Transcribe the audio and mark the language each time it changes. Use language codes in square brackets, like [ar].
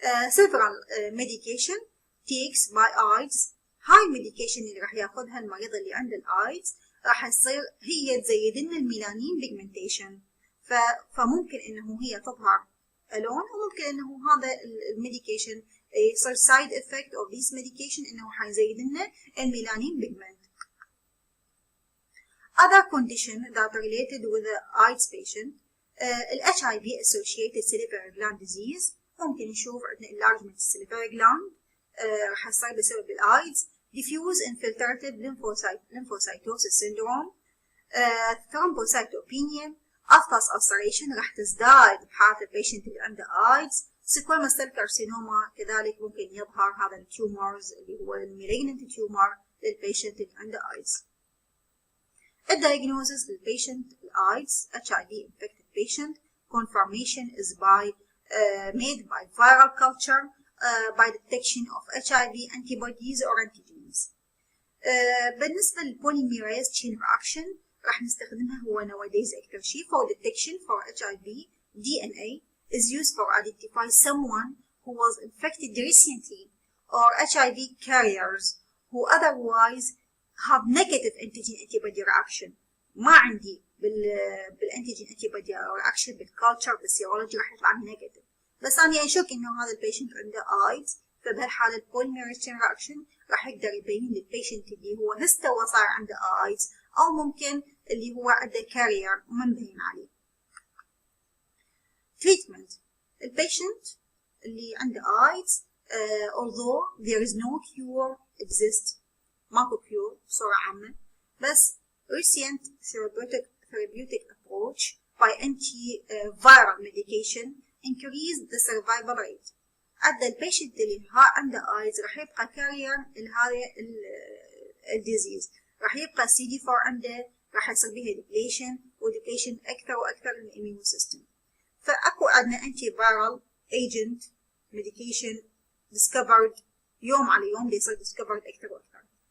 [en] several medication takes by eyes. [ar] هاي الميديكيشن اللي راح ياخذها المريض اللي عنده الايدز راح تصير هي تزيد لنا الميلانين بيجمنتيشن، فممكن انه هي تظهر الون، وممكن انه هذا الميديكيشن يصير [en] side effect of this medication [ar] انه حيزيد لنا الميلانين بيجمنت. [en] other condition that related with the AIDS patient HIV associated salivary gland disease، [ar] ممكن نشوف عندنا [en] enlargement salivary gland [ar] راح يصير بسبب الايدز. [en] diffuse infiltrative lymphocytosis syndrome، thrombocytopenia، aphthous ulceration [ar] راح تزداد بحالة البيشنت اللي عنده ايدز. squamous cell carcinoma كذلك ممكن يظهر هذا التيومرز اللي هو المالجنت تيومر للبيشنت اللي عنده ايدز. الدايجنوزز للبيشنت الايدز [en] HIV infected patient confirmation is made by viral culture by detection of HIV antibodies or antigens. بالنسبة للpolymerase chain reaction [ar] راح نستخدمها هو [en] nowadays أكثر شيء for detection for HIV. DNA is used for identify someone who was infected recently or HIV carriers who otherwise have negative antigen antibody reaction. [ar] ما عندي بالانتيجين antibody reaction بالculture بالسيرولوجي راح يطلع لي negative، بس أنا أشك إنه هذا البيشنت عنده AIDS، فبهالحالة البوليميريز تشين رياكشن راح يقدر يبين للبيشنت اللي هو هو صار عنده AIDS، أو ممكن اللي هو عنده كارير وما مبين عليه. [en] treatment. [ar] البيشنت اللي عنده [en] AIDS although there is no cure exist، [ar] ماكو cure بصورة عامة، [en] بس recent therapeutic approach by anti-viral medication increase the survival rate. [ar] عند البيشنت اللي عنده ايدز راح يبقى كارير لهذا الديزيز، راح يبقى CD4 عنده، راح يصير بها ديبليشن اكثر واكثر للاميون سيستم. فاكو عندنا انتي فيرال ايجنت ميديكيشن ديسكفرد يوم على يوم بيصير ديسكفرد اكثر واكثر.